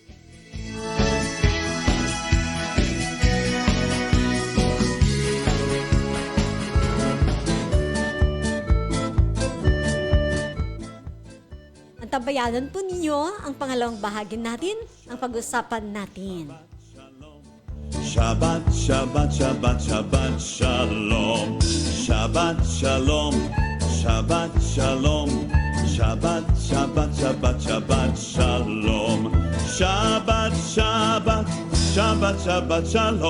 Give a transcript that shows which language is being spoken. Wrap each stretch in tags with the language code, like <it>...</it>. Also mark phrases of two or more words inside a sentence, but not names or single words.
<tl>Tabayanan po ninyo ang pangalawang bahagi natin, ang pag-usapan natin.</tl> <he>שבת שבת שבת שבת שלום. שבת שלום שבת שלום. שבת שבת שבת שבת שלום. שבת שבת שבת שבת שלום.</he>